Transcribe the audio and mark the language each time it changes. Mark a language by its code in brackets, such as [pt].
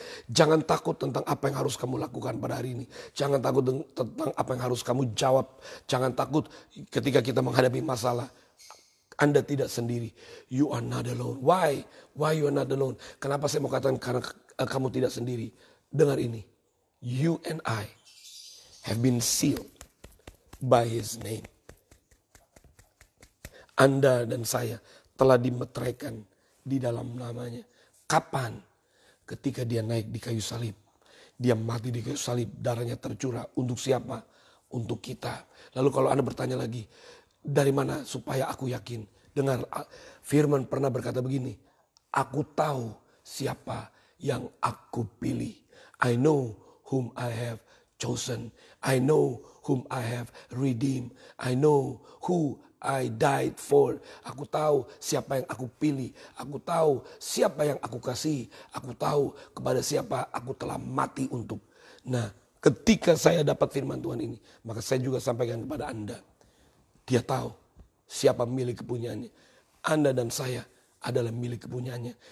[id] Jangan takut tentang apa yang harus kamu lakukan pada hari ini. Jangan takut tentang apa yang harus kamu jawab. Jangan takut ketika kita menghadapi masalah. Anda tidak sendiri. [en] You are not alone. Why? Why you are not alone? [id] Kenapa saya mau katakan karena kamu tidak sendiri? Dengar ini. [en] You and I have been sealed by his name. [id] Anda dan saya telah dimeteraikan di dalam namanya. Kapan? Ketika dia naik di kayu salib. Dia mati di kayu salib. Darahnya tercurah. Untuk siapa? Untuk kita. Lalu kalau Anda bertanya lagi, dari mana supaya aku yakin? Dengar, firman pernah berkata begini. Aku tahu siapa yang aku pilih. [en] I know whom I have chosen. I know whom I have redeemed. I know who I died for. [id] Aku tahu siapa yang aku pilih. Aku tahu siapa yang aku kasih. Aku tahu kepada siapa aku telah mati untuk. Nah, ketika saya dapat firman Tuhan ini, maka saya juga sampaikan kepada Anda. Dia tahu siapa milik kepunyaannya. Anda dan saya adalah milik kepunyaannya.